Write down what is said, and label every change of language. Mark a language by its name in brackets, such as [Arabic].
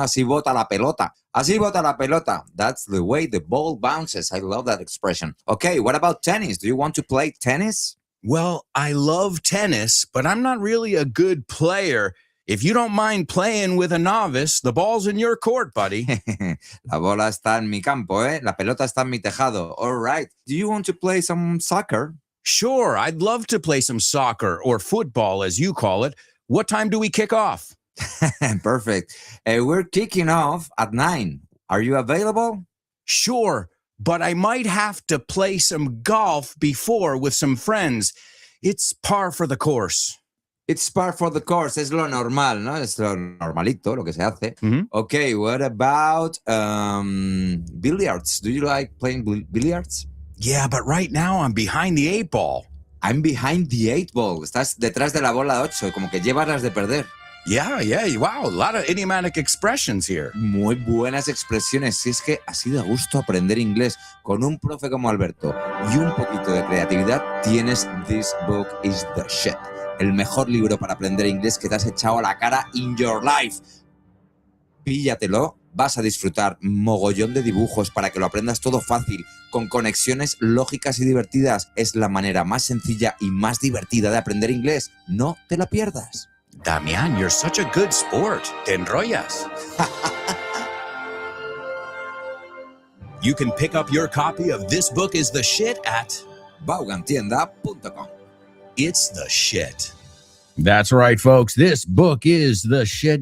[Spanish] Así bota la pelota. [English] Así bota la pelota. That's the way the ball bounces. I love that expression. Okay, what about tennis? Do you want to play tennis? Well, I love tennis, but I'm not really a good player. If you don't mind playing with a novice, the ball's in your court, buddy. [Spanish] La bola está en mi campo, ¿eh? La pelota está en mi tejado. [English] All right. Do you want to play some soccer? Sure, I'd love to play some soccer or football, as you call it. What time do we kick off? Perfect. We're kicking off at 9. Are you available? Sure, but I might have to play some golf before with some friends. It's par for the course. It's par for the course. [Spanish] Es lo normal, ¿no? Es lo normalito, lo que se hace. Mm-hmm. [English] Okay, what about billiards? Do you like playing billiards? Yeah, but right now I'm behind the 8 ball. I'm behind the 8 ball. [Spanish] Estás detrás de la bola 8, como que llevas las de perder. [English] Yeah, wow, a lot of idiomatic expressions here. [Spanish] Muy buenas expresiones. Si es que así de gusto aprender inglés con un profe como Alberto y un poquito de creatividad, tienes This Book is the Shit. El mejor libro para aprender inglés que te has echado a la cara [English] in your life. [Spanish] Píllatelo, vas a disfrutar mogollón de dibujos para que lo aprendas todo fácil, con conexiones lógicas y divertidas. Es la manera más sencilla y más divertida de aprender inglés. No te la pierdas. [English] Damian, you're such a good sport. [Spanish] Te enrollas. [English] You can pick up your copy of This Book is the Shit at Vaughantienda.com. It's the shit. That's right, folks. This book is the shit.